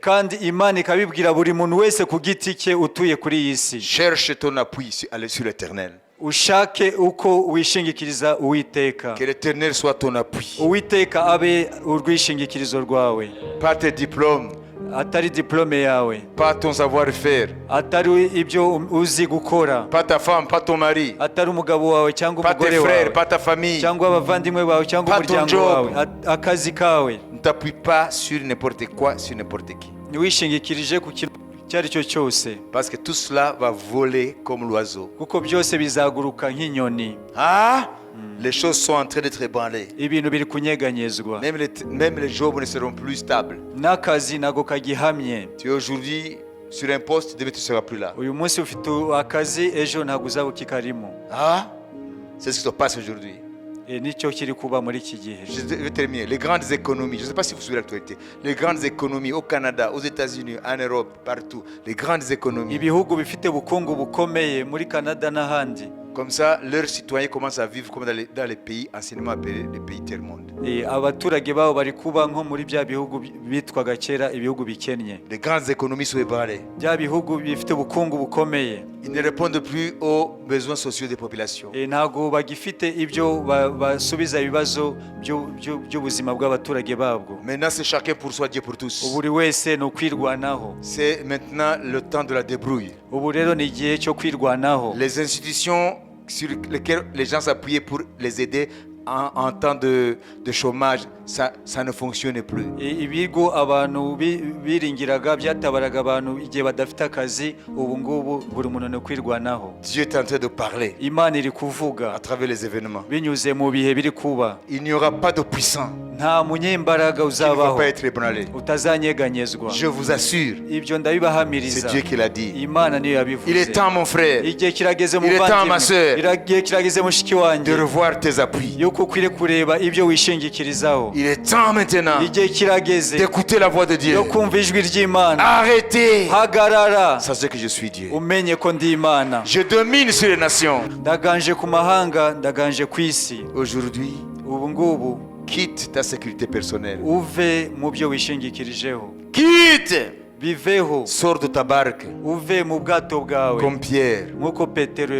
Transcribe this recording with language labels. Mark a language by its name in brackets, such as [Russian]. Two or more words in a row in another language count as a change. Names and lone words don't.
[Kinyarwanda] kandi Imana ikabibwira buri muntu wese ku giti cye utuye kuri iyi si. [French] Cherche ton appui sur l'Éternel. [Kinyarwanda] Ushake uko wishingikiriza Uwiteka. [French] Que l'Éternel soit ton appui. [Kinyarwanda] Uwiteka abe urwishingikirizo rwawe, [French] Pas tes diplômes, [Kinyarwanda] atari diplome yawe, [French] pas ton savoir-faire, [Kinyarwanda] atari ibyo uzi gukora, [French] pas ta femme, pas ton mari, [Kinyarwanda] atari umugabo wawe cyangwa [French] pas tes [Kinyarwanda] umugore [French] frères, [Kinyarwanda] wawe [French] pas ta famille. [Kinyarwanda] cyangwa abavandimwe bawe cyangwa [French] Pas ton [Kinyarwanda] umuryango [French] job. [Kinyarwanda] wawe, akazi kawe. [French] Ne t'appuie pas sur n'importe quoi, sur n'importe qui. [Kinyarwanda] Ntiwishingikirije ku kintu icyo ari cyo cyose, [French] Parce que tout cela va voler comme l'oiseau. [Kinyarwanda] kuko byose bizaguruka nk'inyoni. [French] Ah, les choses sont en train d'être ébranlées. [Kinyarwanda] Ibintu biri kunyeganyezwa, [French] Même les jobs ne seront plus stables. [Kinyarwanda] n'akazi ntago kagihamye. [French] Tu es aujourd'hui sur un poste, demain tu ne seras plus là. [Kinyarwanda] Uyu munsi ufite akazi, ejo ntabwo uzaba ukikarimo. [French] Ah, c'est ce qui se passe aujourd'hui. [Kinyarwanda] Nicyo kiri kuba muri iki gihe. [French] Je vais terminer. Les grandes économies, je ne sais pas si vous suivez l'actualité, les grandes économies au Canada, aux États-Unis, en Europe, partout, les grandes économies. [Kinyarwanda] Ibihugu bifite ubukungu bukomeye muri Canada n'ahandi, [French] Comme ça, leurs citoyens commencent à vivre comme dans les pays anciennement appelés les pays tiers-monde. [Kinyarwanda] abaturage babo bari kuba nko muri bya bihugu bitwaga kera ibihugu bikennye. [French] Les grandes économies sont ébranlées. [Kinyarwanda] Bya bihugu bifite ubukungu bukomeye, [French] Ils ne répondent plus aux besoins sociaux des populations. [Kinyarwanda] ntabwo bagifite ibyo basubiza ibibazo by'ubuzima bw'abaturage babwo. [French] Maintenant, c'est chacun pour soi, Dieu pour tous. [Kinyarwanda] Buri wese ni ukwirwanaho. [French] C'est maintenant le temps de la débrouille. [Kinyarwanda] Ubu rero ni igihe cyo kwirwanaho. [French] Les institutions sur lesquelles les gens s'appuyaient pour les aider en temps de chômage, ça ne fonctionne plus. [Kinyarwanda] Ibigo abantu biringiraga byatabaraga abantu igihe badafite akazi, ubu ngubu buri muntu ni kwirwanaho. [French] Dieu est en train de parler [Kinyarwanda] Imana iri kuvuga [French] à travers les événements. [Kinyarwanda] binyuze mu bihe biri kuba. [French] Il n'y aura pas de puissant [Kinyarwanda] Nta munyembaraga [French] qui ne va [Kinyarwanda] uzabaho [French] pas être ébranlé. [Kinyarwanda] utazanyeganyezwa. [French] Je vous assure, [Kinyarwanda] Ibyo [French] c'est [Kinyarwanda] ndabibahamiriza, [French] Dieu qui l'a dit. [Kinyarwanda] Imana niyo yabivuze. [French] Il est temps, mon frère, [Kinyarwanda] Igihe kirageze [French] Il est temps, ma sœur, [Kinyarwanda] muvandimwe, igihe kirageze mushiki wanjye, [French] de revoir tes appuis. [Kinyarwanda] yuko ukwiriye kureba ibyo wishingikirizaho. [French] Il est temps maintenant [Kinyarwanda] Igihe kirageze [French] d'écouter la voix de Dieu. [Kinyarwanda] yo kumva ijwi ry'Imana. [French] Arrêtez. [Kinyarwanda] Hagarara, [French] Sachez que je suis Dieu. [Kinyarwanda] umenye ko ndi Imana. [French] Je domine sur les nations. [Kinyarwanda] Ndaganje ku mahanga, ndaganje ku isi. [French] Aujourd'hui, [Kinyarwanda] Ubu ngubu [French] quitte ta sécurité personnelle. [Kinyarwanda] uve mu byo wishingikirijeho, [French] Quitte. [Kinyarwanda] biveho. [French] Sors de ta barque [Kinyarwanda] Uve mu bwato bwawe [French] comme Pierre. [Kinyarwanda] nk'uko Petero,